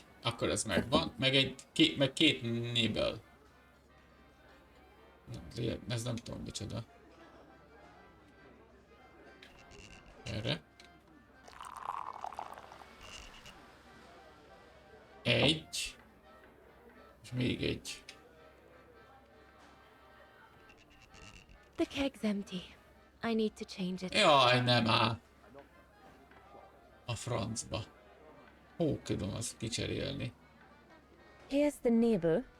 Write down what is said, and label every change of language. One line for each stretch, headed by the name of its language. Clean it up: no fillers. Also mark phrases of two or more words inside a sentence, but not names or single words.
Hungarian: Akkor ez megvan. Meg két nébel. Ez nem tudom micsoda. Erre. Egy. És még egy.
English: The keg's empty. I need to change it.
Hungarian: Jaj, nem áll. A francba. Hó, tudom azt kicserélni.
English: Here's the neighbor.